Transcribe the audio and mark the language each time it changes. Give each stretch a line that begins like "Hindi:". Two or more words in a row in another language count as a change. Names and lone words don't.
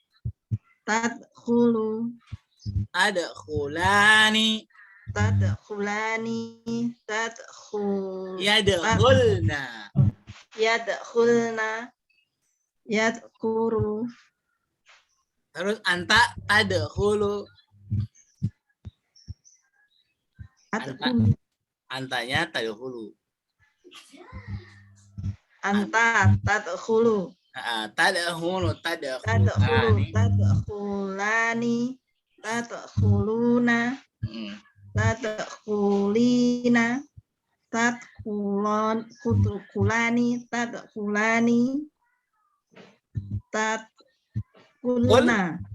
Arabic: Adkhulani. Yadkhulna. Yadkhuru. Terus أنت تدخل. Antanya tadkhulu. أنت تدخل. Tadkhulu. تدخلان. تدخلون. تدخلين. تدخلان. Tadkhulna.